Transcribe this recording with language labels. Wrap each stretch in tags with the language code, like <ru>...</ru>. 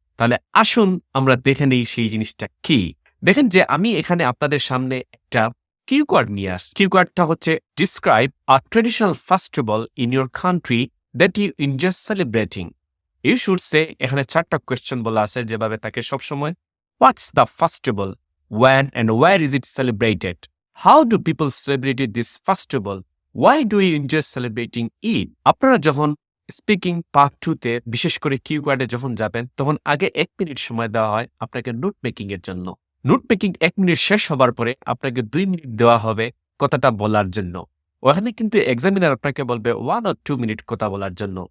<bn>তাহলে আসুন আমরা দেখে নেই সেই জিনিসটা কি। দেখেন যে আমি এখানে আপনাদের সামনে একটা কিওয়ার্ড নিয়ে আসছি। কিওয়ার্ডটা হচ্ছে</bn> <en>Describe a traditional festival in your country that you enjoy celebrating.</en> <bn>You should say, এখানে ৪টা কোয়েশ্চেন বলা আছে যেভাবে তাকে সবসময়।</bn> <en>What's the festival? When and where is it celebrated? How do people celebrate this festival? Why do you enjoy celebrating it?</en> <bn>আপনারা যখন speaking part 2 তে বিশেষ করে কিওয়ার্ডে যখন যাবেন, তখন আগে ১ মিনিট সময় দেওয়া হয় আপনাকে নোট মেকিং এর জন্য। নোট মেকিং ১ মিনিট শেষ হবার পরে আপনাকে ২ মিনিট দেওয়া হবে কথাটা বলার জন্য। ওখানে কিন্তু এক্সামিনার আপনাকে বলবে 1 or 2 মিনিট কথা বলার জন্য।</bn>